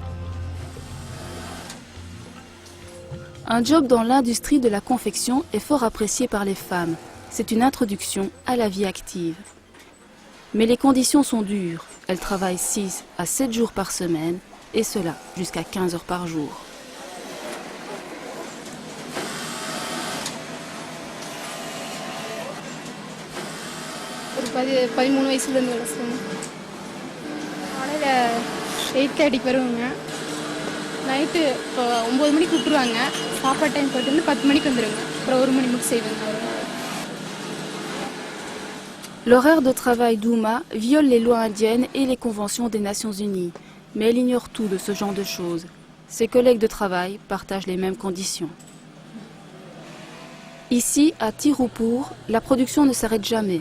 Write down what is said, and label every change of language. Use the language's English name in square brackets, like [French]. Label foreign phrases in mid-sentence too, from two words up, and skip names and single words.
[French] Un job dans l'industrie de la confection est fort apprécié par les femmes. C'est une introduction à la vie active. Mais les conditions sont dures. Elles travaillent 6 à 7 jours par semaine et cela jusqu'à 15 heures par jour. [Tamil] ஒரு 13 வயசுலேருந்து வேலை செய்யணும். காலையில் 8:30க்கு வருவாங்க. நைட்டு இப்போ 9 மணிக்கு விட்டுருவாங்க. சாப்பாடு டைம் போய்ட்டு வந்து 10 மணிக்கு வந்துடுவாங்க. அப்புறம் 1 மணி மட்டும் செய்வாங்க. [French] L'horaire de travail d'Uma viole les lois indiennes et les conventions des Nations Unies, mais elle ignore tout de ce genre de choses. Ses collègues de travail partagent les mêmes conditions. Ici, à Tirupur, la production ne s'arrête jamais.